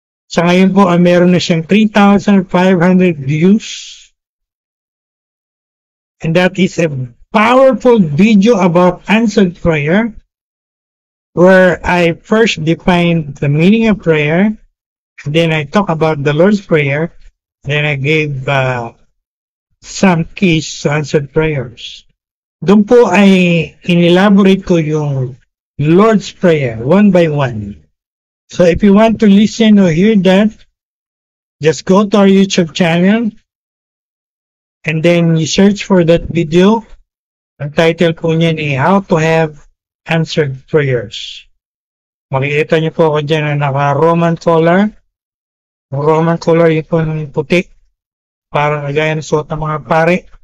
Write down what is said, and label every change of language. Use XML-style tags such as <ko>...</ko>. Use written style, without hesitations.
<tl>Sa ngayon po, meron na siyang 3,500 views.</tl> <en>And that is a powerful video about answered prayer, where I first defined the meaning of prayer, then I talk about the Lord's Prayer, then I gave some keys to answered prayers.</en> <tl>Doon po ay inelaborate ko yung Lord's Prayer,</tl> <en>one by one. So if you want to listen or hear that, just go to our YouTube channel, and then you search for that video.</en> <tl>Ang title po niyan ay How to Have Answered Prayers. Makikita niyo po ako dyan na naka-Roman color. Roman color yun po ng puti. Parang kagaya ng suot ng mga pare.</tl>